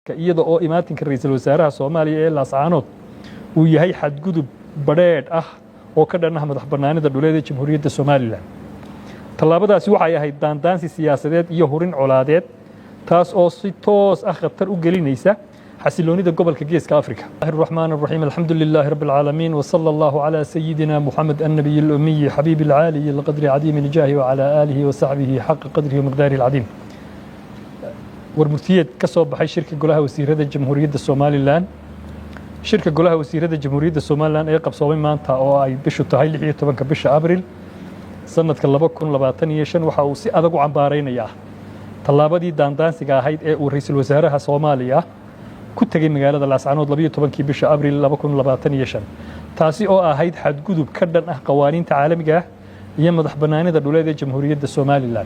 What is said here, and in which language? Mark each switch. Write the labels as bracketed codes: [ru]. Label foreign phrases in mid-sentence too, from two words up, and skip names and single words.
[so] iyada oo imaatinka ra'iisul wasaaraha Soomaaliya ee Laascaanood uu yahay xadgudub badheedh ah oo ka dhan ah madax bannaanida dhuleed ee Jamhuuriyadda Soomaaliland. Tallaabadaasi waxay ahayd daandaansi siyaasadeed iyo hurin colaadeed taas oo si toos ah khatar u gelinaysa xasiloonida gobolka Geeska Afrika. [ar] بسم الله الرحمن الرحيم. الحمد لله رب العالمين وصلى الله على سيدنا محمد النبي الأمي الحبيب العالي القدر العظيم الجاه وعلى آله وصحبه حق قدره ومقداره العظيم. [so] warmurtiyeed ka soo baxay shirka golaha wasiirada Jamhuuriyadda Soomaaliland. Shirka golaha wasiirada Jamhuuriyadda Soomaaliland ee qabsoomay maanta oo ay bishu tahay 16 bisha Abriil sanadka 2025 waxa uu si adag u cambaaraynayaa tallaabadii daandaansiga ahayd ee uu ra'iisul wasaaraha Soomaaliya ku tagay magaalada Laascaanood 12 bisha Abriil 2025 taasi oo ahayd xadgudub ka dhan ah qawaaniinta caalamiga ah iyo madax bannaanida dhuleed ee Jamhuuriyadda Soomaaliland.